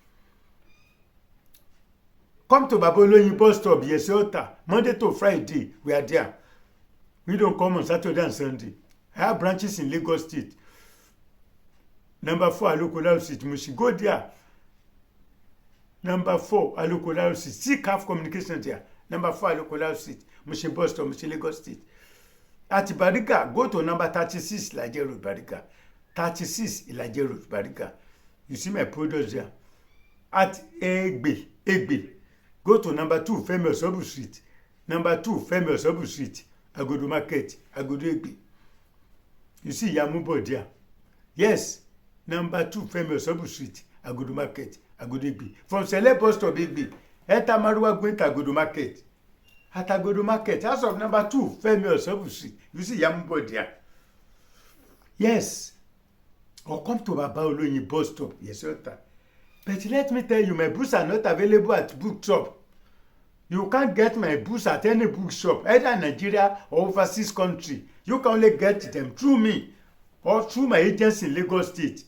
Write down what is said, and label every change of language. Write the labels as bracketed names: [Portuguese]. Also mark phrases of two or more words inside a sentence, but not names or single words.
[English] Come to Oloyin bus stop, Yesota, Monday to Friday, we are there. We don't come on Saturday and Sunday. I have branches in Lagos State. Number 4, Alokola Street, Mushi. Go there. Number 4, Alokola Street. Seek half communication there. Number 4, Alokola Street, Mushi bus stop, Mushi Lagos State. At Bariga, go to number 36, Ilaje Road, Bariga. 36, Ilaje Road, Bariga. You see my products there. At Egbe, go to number 2, Femi Osobu Street. Number 2, Femi Osobu Street, Agodo Market, Agodo Egbe. You see Yamubo there. Yes, number 2, Femi Osobu Street, Agodo Market, Agodo Egbe. From Sele bus stop Egbe, enter Maruwa going to Agodo Market. At Agodo Market, house of number 2, Femi Osobu Street. You see Yamubo there. Yes. Or come to Oloyin bus stop. Yes, sir. But let me tell you, my books are not available at bookshop. You can't get my books at any bookshop, either Nigeria or overseas country. You can only get them through me or through my agency in Lagos State.